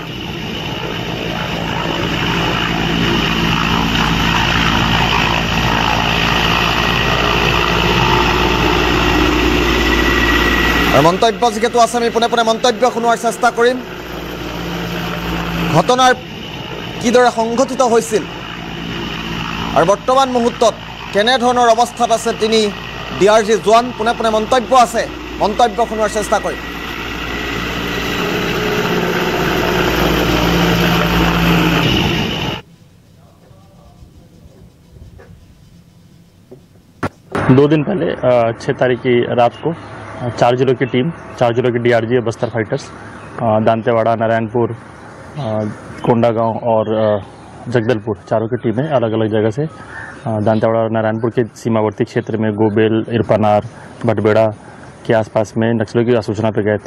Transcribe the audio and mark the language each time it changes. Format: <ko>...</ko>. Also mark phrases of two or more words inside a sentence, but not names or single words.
<as>আৰু মন্তব্য যিহেতু আছে আমি পোনে পোনে মন্তব্য শুনোৱাৰ চেষ্টা কৰিম। ঘটনাৰ কিদৰে সংঘটিত হৈছিল আৰু বৰ্তমান মুহূৰ্তত কেনেধৰণৰ অৱস্থাত আছে 3 ডিআৰজি জোৱান, পোনে পোনে মন্তব্য আছে, মন্তব্য শুনোৱাৰ চেষ্টা কৰিম।</as> <hi>दो दिन पहले 6 तारीख की रात को 4 जिलों की टीम, 4 जिलों की डीआरजी बस्तर फाइटर्स, दांतेवाड़ा, नारायणपुर, कोंडागांव और जगदलपुर, चारों की टीमें अलग अलग जगह से दांतेवाड़ा और नारायणपुर के सीमावर्ती क्षेत्र में गोबेल, इरपानार, भटबेड़ा के आसपास में नक्सलियों की सूचना पे गए थे।</hi>